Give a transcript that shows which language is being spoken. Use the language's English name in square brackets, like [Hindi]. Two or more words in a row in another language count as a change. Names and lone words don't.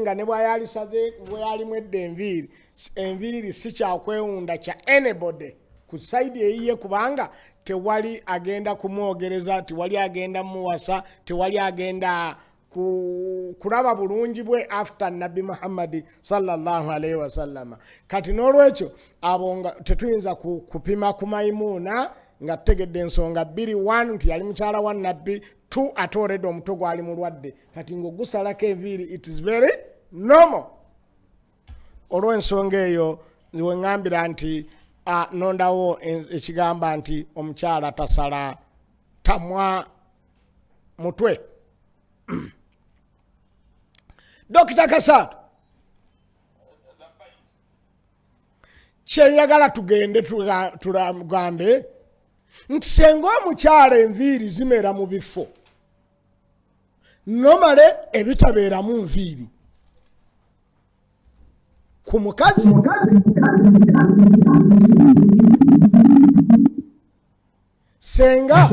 [Ganda] nga ne bwayalisaze bwe yalimu edda enviiri si kyakwewunda kya anybody ku sayidi eyiye kubanga tewali agenda kumwogereza tewali agenda muwasa tewali agenda kulaba bulungi bwe after nabbi Muhammad [Arabic] صلى الله عليه وسلم [Ganda] kati n'olwekyo abo nga tetuyinza kupima ku Maimuna nga tutegedde ensonga 1 nti yali mukyala wa nabbi 2 ate already omuto gwali mulwadde kati ng'ogusalako enviiri [English] it is very normal [Ganda] olw'ensonga eyo we ŋŋambira nti nondawo ekigamba nti omukyala tasala tamwa mutwe Dr. Kasatu kyeyagala tugende tugambe nti senga omukyala enviiri zimera mu bifo nomale ebitabeeramu nviiri ku mukazi senga